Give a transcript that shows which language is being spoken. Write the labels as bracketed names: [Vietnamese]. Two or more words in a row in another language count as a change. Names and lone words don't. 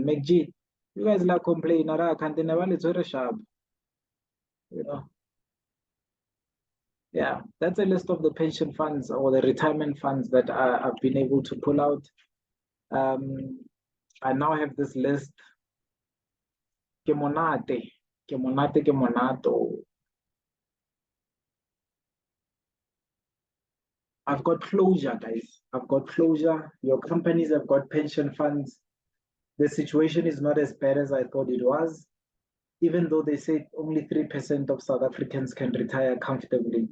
[English] McG, you guys like complain, can't never it's sharp. You know, yeah, that's a list of the pension funds or the retirement funds that I've been able to pull out. I now have this list. [Southern Sotho] Ke monate, ke monate, ke monato. [English] I've got closure, guys. I've got closure. Your companies have got pension funds. The situation is not as bad as I thought it was, even though they say only 3% of South Africans can retire comfortably.